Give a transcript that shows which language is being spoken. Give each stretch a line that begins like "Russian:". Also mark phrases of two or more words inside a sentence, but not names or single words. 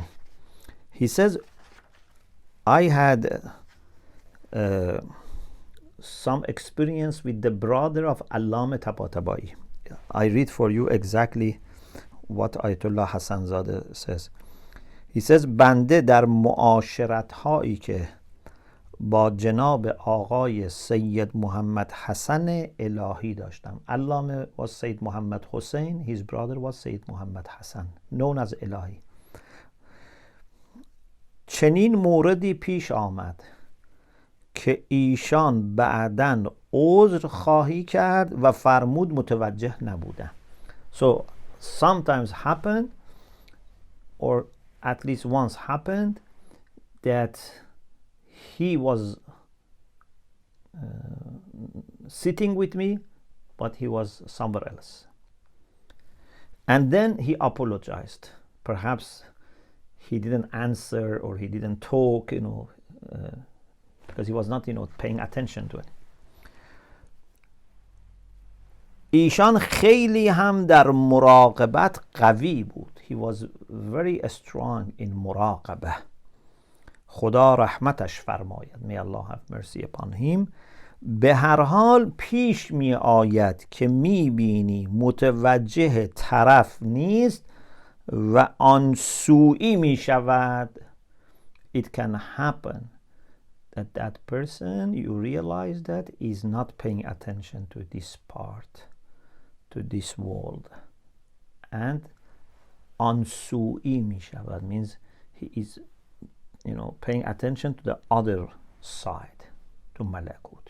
English: He says, I had some experience with the brother of Allama Tabatabai. I read for you exactly what Ayatollah Hasanzadeh says. He says,
Persian: بنده در معاشرت هایی که با جناب آقای سید محمد حسن الهی داشتم.
English: Allama was Sayyid Muhammad Hussein, his brother was Sayyid Muhammad Hassan, known as الهی.
Persian: چنین موردی پیش آمد که ایشان بعداً عذر خواهی کرد و فرمود متوجه نبودم.
English: So sometimes happened, or at least once happened, that he was sitting with me, but he was somewhere else. And then he apologized. Perhaps he didn't answer or he didn't talk, because he was not, paying attention to it.
Persian: ایشان خیلی هم در مراقبت قوی بود.
English: He was very strong in مراقبه.
Persian: خدا رحمتش فرماید.
English: May Allah have mercy upon him.
Persian: به هر حال پیش می آید که می بینی متوجه طرف نیست و آن سوئی می شود.
English: It can happen that that person, you realize that is not paying attention to this part, to this world, and
Persian: آن سوئی می شود
English: means he is paying attention to the other side, to malakut.